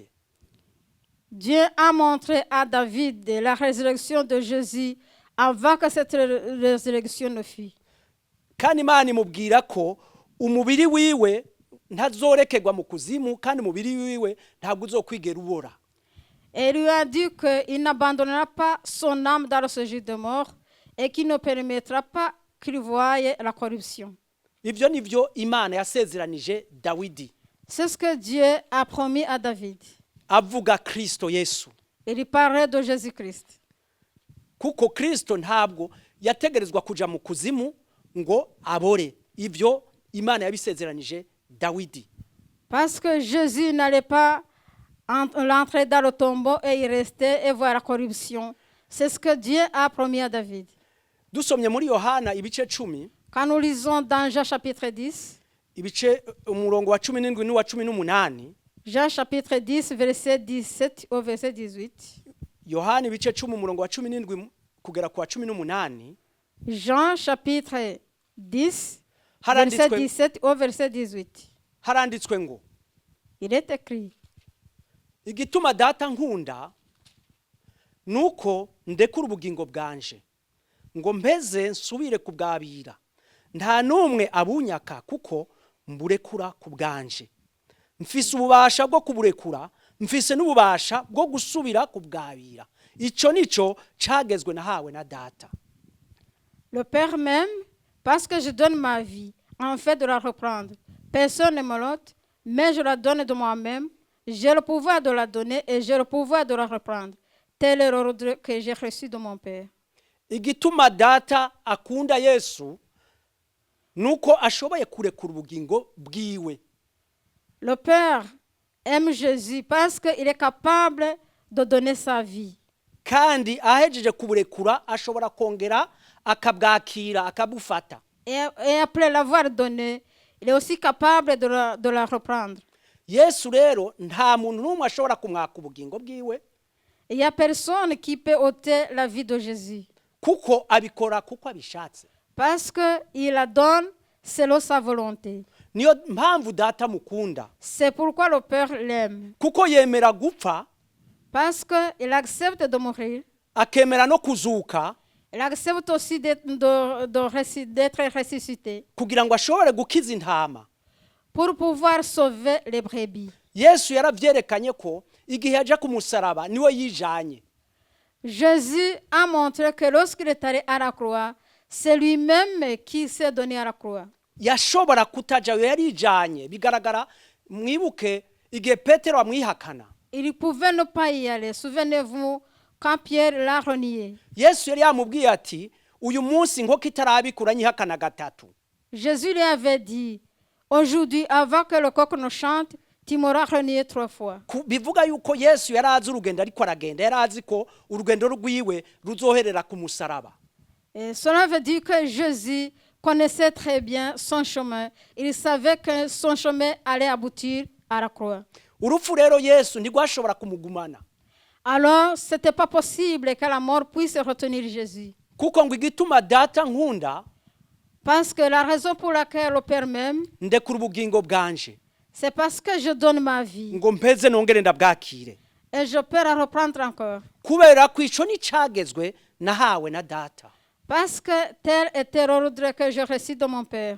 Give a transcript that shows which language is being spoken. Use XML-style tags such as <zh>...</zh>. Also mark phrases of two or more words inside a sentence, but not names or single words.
<fr>Dieu a montré à David la résurrection de Jésus avant que cette résurrection ne fût.</fr> <rn>Kandi imana imubwira ko umubiri wiwe ntazorekerwa mu kuzimu, kandi umubiri wiwe ntabwo uzokwigera ubora.</rn> <fr>Et il lui a dit qu'il n'abandonnera pas son âme dans le séjour de mort et qu'il ne permettra pas qu'il voie la corruption.</fr> <rn>Ibyo nivyo imana yasezeranije Dawidi.</rn> <fr>C'est ce que Dieu a promis à David.</fr> <rn>Avuga Kristo Yesu.</rn> <fr>Il parlait de Jésus-Christ.</fr> <rn>Kuko Kristo ntabwo yategerezwa kuja mu kuzimu ngo abore. Ibyo imana yabisezeranije Dawidi.</rn> <fr>Parce que Jésus n'allait pas entrer dans le tombeau et y rester et voir la corruption. C'est ce que Dieu a promis à David.</fr> <rn>Dusomye muri Yohana ibice 10,</rn> <fr>Quand nous lisons dans Jean chapitre 10,</fr> <rn>ibice umurongo wa 17 n'uwa 18,</rn> <fr>Jean chapitre 10, verset 17 au verset 18.</fr> <rn>Yohana ibice 10 umurongo wa 17 kugera ku wa 18,</rn> <fr>Jean chapitre 10,</fr> <rn>Haranditswe-</rn> <fr>verset 17 au verset 18.</fr> <rn>haranditswe ngo</rn> <fr>Il est écrit,</fr> <rn>igituma data nkunda nuko ndekura ubugingo bwanje ngo mpeze nsubire kubwabira, nta numwe abunyaka kuko mburekura kubwanje. Mfise ububasha bwo kuburekura, mfise n'ububasha bwo gusubira kubwabira. Ico nico cagezwe nahawe na data.</rn> <fr>le Père même, parce que je donne ma vie, en fait de la reprendre. Personne ne me l'ôte, mais je la donne de moi-même. J'ai le pouvoir de la donner et j'ai le pouvoir de la reprendre. Tel est l'ordre que j'ai reçu de mon Père.</fr> <rn>Igituma data akunda Yesu nuko ashoboye kurekura ubugingo bwiwe.</rn> <fr>Le Père aime Jésus parce qu'il est capable de donner sa vie.</fr> <rn>Kandi ahejeje kuburekura ashobora kongera akabwakira akabufata.</rn> <fr>Et après l'avoir donné, il est aussi capable de la reprendre.</fr> <rn>Yesu rero nta muntu n'umwe ashobora kumwaka ubugingo bwiwe</rn> <fr>Il n'y a personne qui peut ôter la vie de Jésus.</fr> <rn>kuko abikora kuko abishatse.</rn> <fr>Parce qu'il la donne selon sa volonté.</fr> <rn>Niyo mpamvu data mukunda,</rn> <fr>C'est pourquoi le Père l'aime.</fr> <rn>kuko yemera gupfa</rn> <fr>Parce qu'il accepte de mourir.</fr> <rn>akemera no kuzuka</rn> <fr>Il accepte aussi d'être ressuscité</fr> <rn>kugira ngo ashobore gukiza intama.</rn> <fr>pour pouvoir sauver les brebis.</fr> <rn>Yesu yaravyerekanye ko igihe yaje ku musaraba niwe yijanye.</rn> <fr>Jésus a montré que lorsqu'il est allé à la croix, c'est lui-même qui s'est donné à la croix.</fr> <rn>Yashobora kutajayo yarijanye. Bigaragara mwibuke igihe Petero amwihakana.</rn> <fr>Il pouvait ne pas y aller. Souvenez-vous quand Pierre l'a renié.</fr> <rn>Yesu yari yamubwiye ati uyu munsi nkoko itarabikura nyihakana gatatu.</rn> <fr>Jésus lui avait dit, aujourd'hui, avant que le coq ne chante, tu m'auras renié 3 fois.</fr> <rn>Bivuga yuko Yesu yari azi urugendo ariko aragenda, yari azi ko urugendo rwiwe ruzoherera ku musaraba.</rn> <fr>Et cela veut dire que Jésus connaissait très bien son chemin. Il savait que son chemin allait aboutir à la croix.</fr> <rn>Urupfu rero Yesu ntigwashobora kumugumana.</rn> <fr>Alors, ce n'était pas possible que la mort puisse retenir Jésus.</fr> <rn>Kuko ngo igituma data nkunda</rn> <fr>Parce que la raison pour laquelle le Père m'aime,</fr> <rn>ndekura ubugingo bwanje</rn> <fr>c'est parce que je donne ma vie.</fr> <rn>ngo mpeze nongere ndabwakire.</rn> <fr>Et je peux la reprendre encore.</fr> <rn>Kubera ko ico nicagezwe nahawe na data.</rn> <fr>Parce que tel était l'ordre que je reçus de mon Père.</fr>